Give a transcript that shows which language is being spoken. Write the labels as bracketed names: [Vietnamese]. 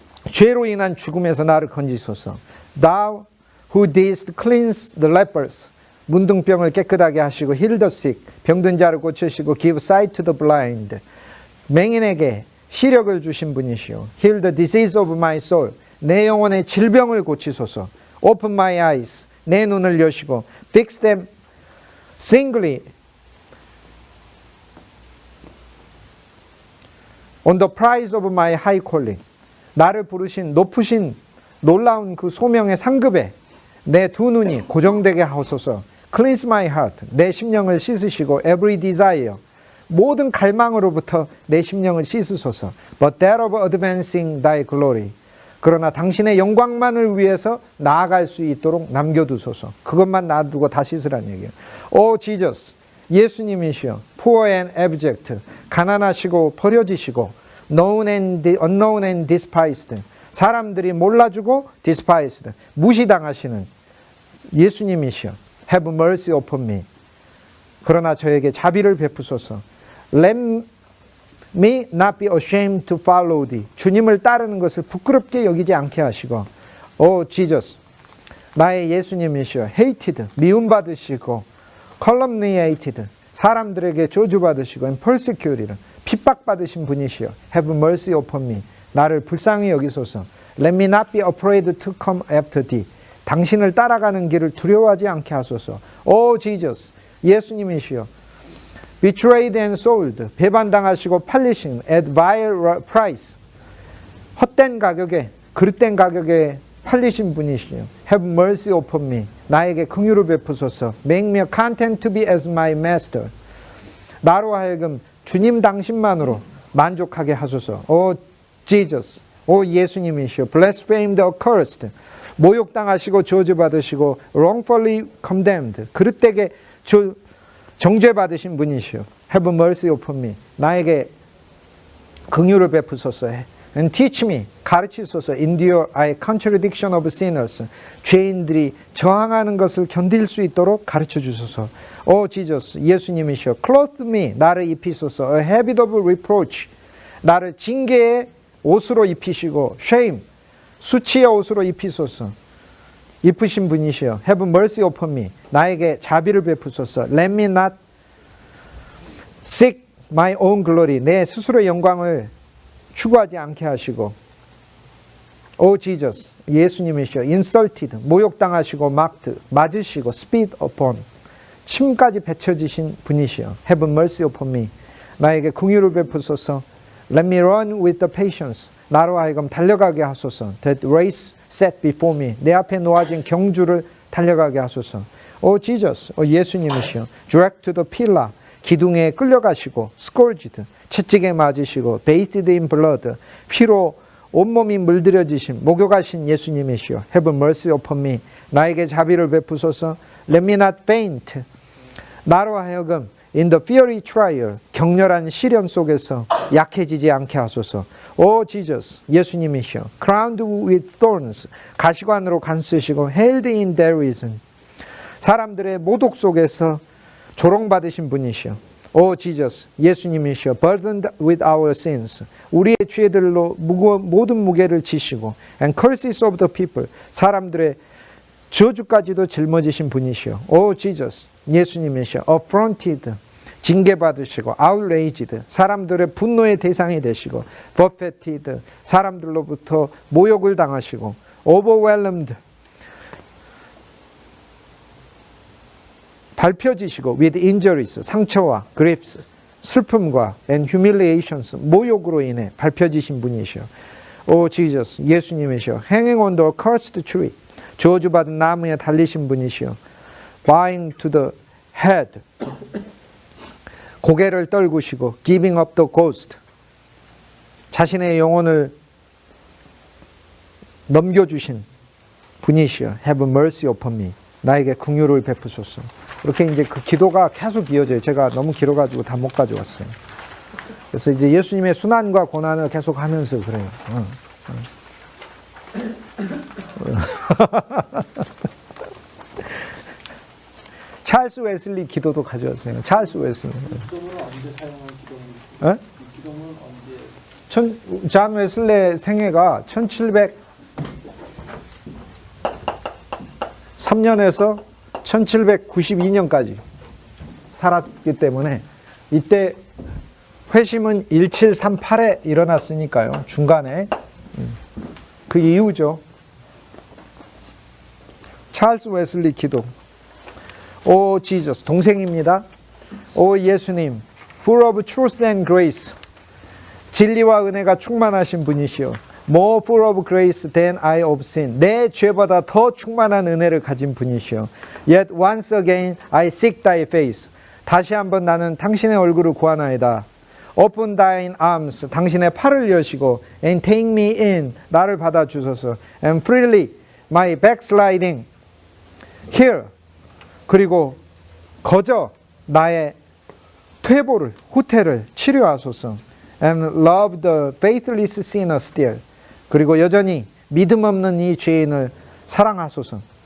[Korean] 죄로 인한 죽음에서 나를 건지소서. [English] Thou who didst cleanse the lepers, [Korean] 문둥병을 깨끗하게 하시고, [English] heal the sick, [Korean] 병든 자를 고치시고, [English] give sight to the blind, [Korean] 맹인에게 시력을 주신 분이시오. [English] heal the disease of my soul, [Korean] 내 영혼의 질병을 고치소서. [English] open my eyes, [Korean] 내 눈을 여시고, [English] fix them singly on the prize of my high calling, [Korean] 나를 부르신 높으신 놀라운 그 소명의 상급에 내 두 눈이 고정되게 하소서. [English] Cleanse my heart, [Korean] 내 심령을 씻으시고, [English] every desire, [Korean] 모든 갈망으로부터 내 심령을 씻으소서. [English] But that of advancing thy glory, [Korean] 그러나 당신의 영광만을 위해서 나아갈 수 있도록 남겨두소서. 그것만 놔두고 다 씻으란 얘기예요. [English] O Jesus, [Korean] 예수님이시여, [English] poor and abject, [Korean] 가난하시고 버려지시고, [English] known and unknown and despised, [Korean] 사람들이 몰라주고 [English] despised, [Korean] 무시당하시는 예수님이시여, [English] have mercy upon me, [Korean] 그러나 저에게 자비를 베푸소서. [English] Let me not be ashamed to follow thee, [Korean] 주님을 따르는 것을 부끄럽게 여기지 않게 하시고, [English] O Jesus, [Korean] 나의 예수님이시여, [English] hated, [Korean] 미움받으시고, [English] calumniated, [Korean] 사람들에게 저주받으시고, [English] and persecuted, [Korean] 핍박받으신 분이시여, [English] have mercy upon me, [Korean] 나를 불쌍히 여기소서. [English] Let me not be afraid to come after thee, [Korean] 당신을 따라가는 길을 두려워하지 않게 하소서. [English] O Jesus, [Korean] 예수님이시여, [English] betrayed and sold, [Korean] 배반당하시고 팔리신, [English] at vile price, [Korean] 헛된 가격에, 그릇된 가격에 팔리신 분이시여, [English] have mercy upon me, [Korean] 나에게 긍휼을 베푸소서. [English] make me content to be as my master, [Korean] 나로 하여금 주님 당신만으로 만족하게 하소서. [English] O Jesus, [Korean] 오 예수님이시여, [English] blasphemed, accursed, [Korean] 모욕당하시고 저주받으시고, [English] wrongfully condemned, [Korean] 그릇되게 정죄받으신 분이시여, [English] have mercy upon me, [Korean] 나에게 긍휼을 베푸소서. [English] and teach me, [Korean] 가르치소서. [English] endure I contradiction of sinners, [Korean] 죄인들이 저항하는 것을 견딜 수 있도록 가르쳐 주소서. [English] O Jesus, [Korean] 예수님이시여, [English] clothe me, [Korean] 나를 입히소서. [English] a habit of reproach, [Korean] 나를 징계의 옷으로 입히시고, shame, 수치의 옷으로 입히소서. 입으신 분이시여, [English] have mercy upon me, [Korean] 나에게 자비를 베푸소서. [English] let me not seek my own glory, [Korean] 내 스스로의 영광을 추구하지 않게 하시고. [English] O Jesus, [Korean] 예수님이시여, [English] insulted, [Korean] 모욕당하시고, [English] mocked, [Korean] 맞으시고, [English] spit upon, [Korean] 침까지 뱉어지신 분이시여, [English] have mercy upon me, [Korean] 나에게 긍휼을 베푸소서. [English] Let me run with the patience, [Korean] 나로 하여금 달려가게 하소서. [English] That race set before me, [Korean] 내 앞에 놓아진 경주를 달려가게 하소서. [English] O Jesus, [Korean] 예수님이시여, [English] dragged to the pillar, [Korean] 기둥에 끌려가시고, [English] scourged, [Korean] 채찍에 맞으시고, [English] bathed in blood, 피로 [Korean] 온몸이 물들여지신 목욕하신 예수님이시여 [English] Have mercy upon me. [Korean] 나에게 자비를 베푸소서. [English] Let me not faint. [Korean] 나로 하여금 [English] In the fiery trial, [Korean] 격렬한 시련 속에서 약해지지 않게 하소서. [English] O Jesus, [Korean] 예수님이시여 [English] Crowned with thorns, [Korean] 가시관으로 간쓰시고 [English] Held in derision, [Korean] 사람들의 모독 속에서 조롱받으신 분이시여. [English] O Jesus, [Korean] 예수님이시여 [English] Burdened with our sins, [Korean] 우리의 죄들로 모든 무게를 지시고 [English] And curses of the people, [Korean] 사람들의 저주까지도 짊어지신 분이시여. [English] O Jesus, [Korean] 예수님이시여 Affronted, 징계받으시고 outraged, 사람들의 분노의 대상이 되시고 buffeted, 사람들로부터 모욕을 당하시고 overwhelmed, 밟혀지시고 [English] with injuries, [Korean] 상처와 griefs, 슬픔과 [English] and humiliations, [Korean] 모욕으로 인해 밟혀지신 분이시여. [English] O Jesus, [Korean] 예수님이시여 [English] hanging on the cursed tree, [Korean] 저주받은 나무에 달리신 분이시여. [English] bowing to the head, [Korean] 고개를 떨구시고 [English] giving up the ghost, [Korean] 자신의 영혼을 넘겨주신 분이시여. [English] Have mercy upon me, [Korean] 나에게 긍휼을 베푸소서. 이렇게 이제 그 기도가 계속 이어져요. 제가 너무 길어가지고 다 못 가져왔어요. 그래서 이제 예수님의 순환과 고난을 계속 하면서 그래요. 찰스 웨슬리 기도도 가져왔어요. 찰스 웨슬리. 기도문은 언제 사용한 기도문이죠? 이 기도문은 언제? 잔 웨슬리 생애가 1703년에서 1792년까지 살았기 때문에 이때 회심은 1738에 일어났으니까요. 중간에 그 이후죠. 찰스 웨슬리 기도. 오 지저스, 동생입니다. 오 예수님, [English] full of truth and grace, [Korean] 진리와 은혜가 충만하신 분이시여. [English] More full of grace than I of sin, [Korean] 내 죄보다 더 충만한 은혜를 가진 분이시여. [English] Yet once again I seek thy face, [Korean] 다시 한번 나는 당신의 얼굴을 구하나이다. [English] Open thine arms, [Korean] 당신의 팔을 여시고 [English] and take me in, [Korean] 나를 받아주소서. [English] And freely my backsliding heal, [Korean] 그리고 거저 나의 퇴보를, 후퇴를 치료하소서. [English] And love the faithless sinner still, [Korean] 그리고 여전히 믿음 없는 이 죄인을 사랑하소서.